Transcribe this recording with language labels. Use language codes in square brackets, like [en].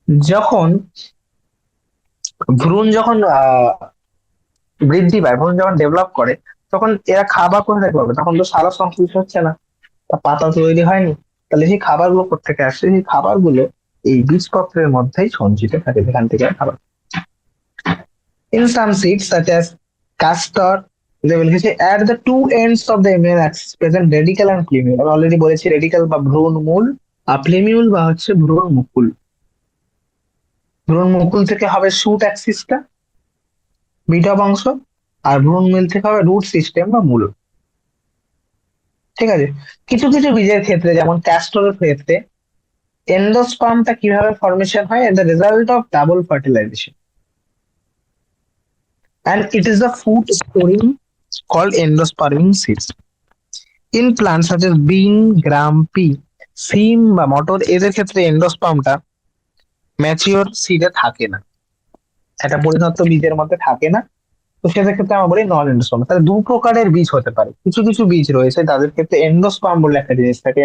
[bn] যখন যখন বৃদ্ধি পায়, ভ্রূণ যখন ডেভেলপ করে, তখন এরা খাবার কোথা থেকে পাবে? তখন তো সারা সংশ্লিষ্ট হচ্ছে না, তা পাতা তৈরি হয়নি, তাহলে সেই খাবারগুলো কোথেকে আসছে? সেই খাবারগুলো এই বীজপত্রের মধ্যেই সঞ্চিত থাকে, যেখান থেকে খাবার। [en] In some seeds such as castor, they will say at the two ends of the embryo axis present radical and plumule. [bn] আমি অলরেডি বলেছি রেডিকাল বা ভ্রূণ মূল, আর প্লেমিউল বা হচ্ছে ভ্রূণ মুকুল। ভ্রূণ মুকুল থেকে হবে শুট অ্যাক্সিসটা, বিটপ অংশ, আর ভ্রূণ মিল থেকে হবে রুট সিস্টেম বা মূল, ঠিক আছে? কিছু কিছু বীজের ক্ষেত্রে, যেমন ক্যাস্টরের ক্ষেত্রে, এন্ডোস্পার্মটা কিভাবে ফর্মেশন হয়? [en] At the result of double fertilization, and it is the food storing called endosperming seeds. In plants such as bean, gram, pea, [bn] সিম বা মটর, এদের ক্ষেত্রে এন্ডোস্পার্মটা ম্যাচিওর সিডে থাকে না, এটা পরিণত বীজের মধ্যে থাকে না। তো সেদের ক্ষেত্রে আমরা বলি নন এন্ডোস্পার্ম। তাহলে দু প্রকারের বীজ হতে পারে। কিছু কিছু বীজ রয়েছে তাদের ক্ষেত্রে এন্ডোস্পার্ম বলে একটা জিনিস থাকে।